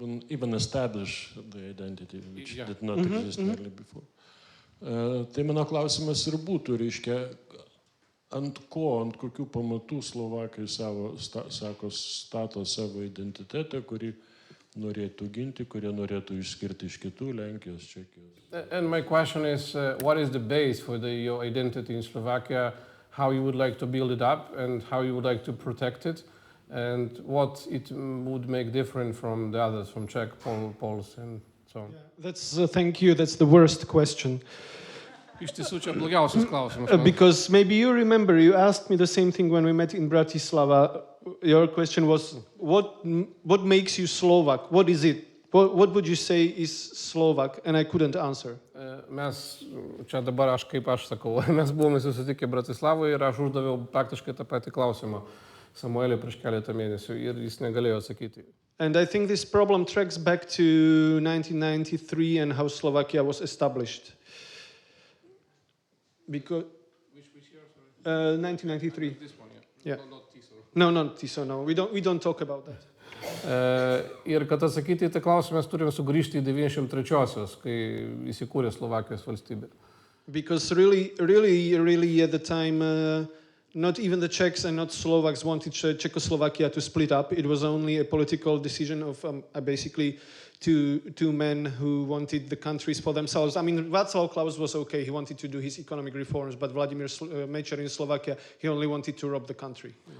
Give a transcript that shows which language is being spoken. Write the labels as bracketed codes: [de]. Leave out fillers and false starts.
[en] Even establish the identity, which did not exist earlier before. [lt] Tai mano klausimas ir būtų, reiškia, ant kokių pamatų Slovakai stato savo identitetą, kurį norėtų ginti, kurie norėtų išskirti iš kitų, Lenkijos, Čekijos. [en] And my question is, what is the base for your identity in Slovakia, how you would like to build it up and how you would like to protect it, and what it would make different from the others, from Czech, Poles, and so on? Yeah, thank you. That's the worst question. [lt] Iš tiesų čia blogiausias klausimas. [en] Because maybe you remember, you asked me the same thing when we met in Bratislava. Your question was, what makes you Slovak? What is it? What would you say is Slovak? And I couldn't answer. [lt] Mes, čia dabar aš sakau, mes buvome susitikę Bratislavoje ir aš uždaviau praktiškai tą patį klausimą Samueliui prieš keletą mėnesių ir jis negalėjo atsakyti. [en] And I think this problem tracks back to 1993 and how Slovakia was established. Because which year, sorry? 1993. This one, yeah. Not Tiso. No, not Tiso. No, we don't talk about that. [lt] Ir kad atsakyti į tą klausimą, mes turime sugrįžti į 93-osios, kai įsikūrė Slovakijos valstybė. [en] Because really at the time, not even the Czechs and not Slovaks wanted Czechoslovakia to split up. It was only a political decision of basically two men who wanted the countries for themselves. I mean, Václav Klaus was okay. He wanted to do his economic reforms, but Vladimir Mečiar in Slovakia, he only wanted to rob the country.